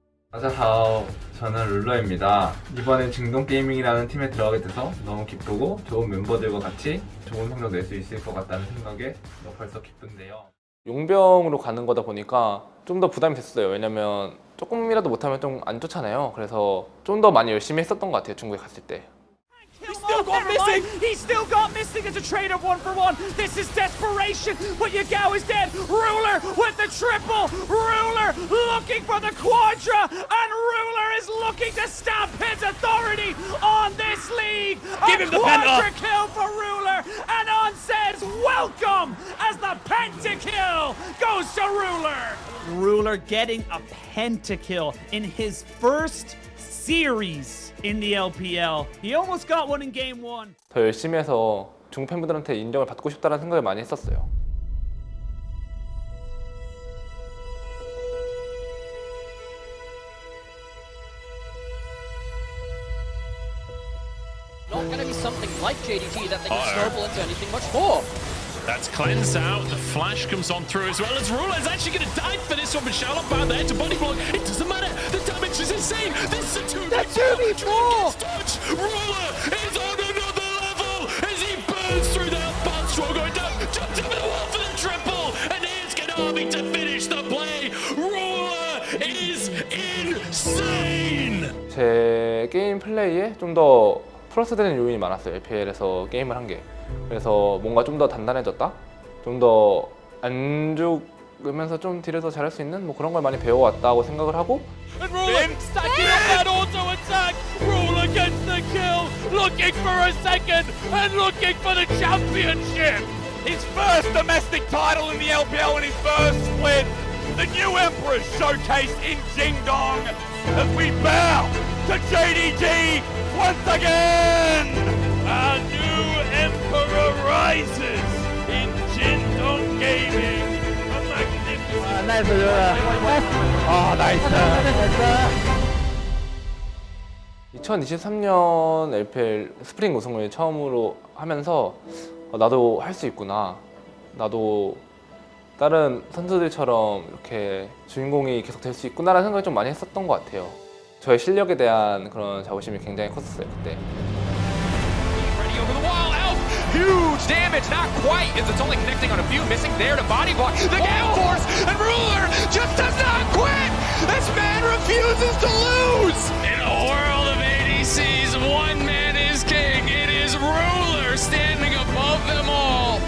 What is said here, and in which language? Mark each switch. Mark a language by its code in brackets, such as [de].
[zh] 大家好, [ko] 저는 룰러입니다. 이번엔 중동게이밍이라는 팀에 들어가게 돼서 너무 기쁘고 좋은 멤버들과 같이 좋은 성적 낼 수 있을 것 같다는 생각에 벌써 기쁜데요. 용병으로 가는 거다 보니까 좀 더 부담이 됐어요. 왜냐면 조금이라도 못하면 좀 안 좋잖아요. 그래서 좀 더 많이 열심히 했었던 것 같아요, 중국에 갔을 때. [en] He's still got missing. He's still got missing as a trade of 1-for-1. This is desperation. But Yagao is dead. Ruler with the triple. Ruler looking for the quadra. And Ruler is looking to stamp his authority on this league. Give him the penta. Quadra kill for Ruler. And On says welcome as the pentakill goes to Ruler. Ruler getting a pentakill in his first series in the LPL. He almost got one in game 1. [ko] 더 열심히 해서 중국 팬분들한테 인정을 받고 싶다는 생각을 많이 했었어요. [en] Not going to be something like JDG that they can snowball into anything much more. That's cleansed out. The flash comes on through as well as Ruler is actually going to die for this one, but Charlotte found there to body block. It doesn't matter. The damage is insane. This is a 2v4. Ruler is on another level as he burns through that bounce roll going down. Jumped over the wall for the triple, and here's Konami to finish the play. Ruler is insane. [ko] 제 게임 플레이에 좀 더 플러스되는 요인이 많았어요. LPL에서 게임을 한 게. 그래서 뭔가 좀 더 단단해졌다? 좀 더 안 죽으면서 좀 딜을 더 잘할 수 있는 뭐 그런 걸 많이 배워왔다고 생각을 하고. [en] And Ruler stacking up that auto attack. Ruler gets the kill. Looking for a second and looking for the championship. His first domestic title in the LPL and his first split. The new Emperor showcased in Jingdong as we bow to JDG once again. A new emperor rises in Jingdong Gaming. A magnificent. [ko] 나이스. 2023년 LPL 스프링 우승을 처음으로 하면서 나도 할 수 있구나. 나도 다른 선수들처럼 이렇게 주인공이 계속 될 수 있구나라는 생각을 좀 많이 했었던 것 같아요. 저의 실력에 대한 그런 자부심이 굉장히 컸었어요, 그때. [en] Ready over the wall, Elf! Huge damage, not quite, as it's only connecting on a few, missing there to body block. The Gale Force, and Ruler just does not quit! This man refuses to lose! In a world of ADCs, one man is king. It is Ruler standing above them all.